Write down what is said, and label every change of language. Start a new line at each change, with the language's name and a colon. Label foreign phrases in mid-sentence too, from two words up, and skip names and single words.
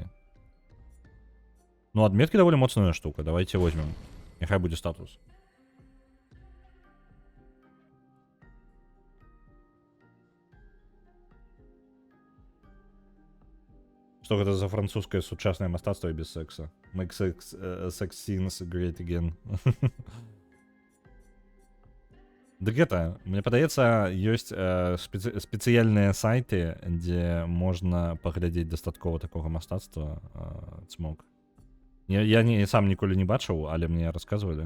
Belarusian: Ну, адметкі даволі моцная штука.
Russian: Давайте возьмем.
Belarusian: Няхай будзе статус. Што гэта за французскае сучаснае мастацтва і без секса?
English: Make sex scenes great again.
Belarusian: Дык гэта, мне падаецца, ёсць спецыяльныя сайты, дзе можна паглядзець дастаткова такога мастацтва. Цмок. Я сам ніколі не бачыў, але мне расказвалі.